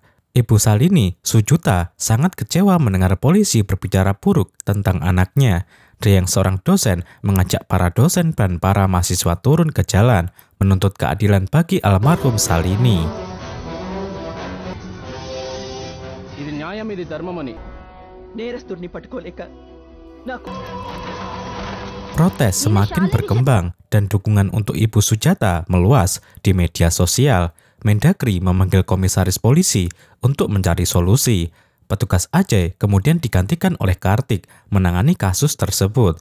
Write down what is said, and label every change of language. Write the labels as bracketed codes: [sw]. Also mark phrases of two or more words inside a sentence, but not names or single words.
[id] Ibu Salini, Sujuta, sangat kecewa mendengar polisi berbicara buruk tentang anaknya. Dia yang seorang dosen mengajak para dosen dan para mahasiswa turun ke jalan menuntut keadilan bagi almarhum Salini. [te] Ini న్యాయం, ఇది ధర్మమని నేరస్తుడిని పట్టుకోలేక నాకు [id] Protes semakin berkembang dan dukungan untuk Ibu Sujata meluas di media sosial. Mendagri memanggil komisaris polisi untuk mencari solusi. Petugas Ajay kemudian digantikan oleh Kartik menangani kasus tersebut.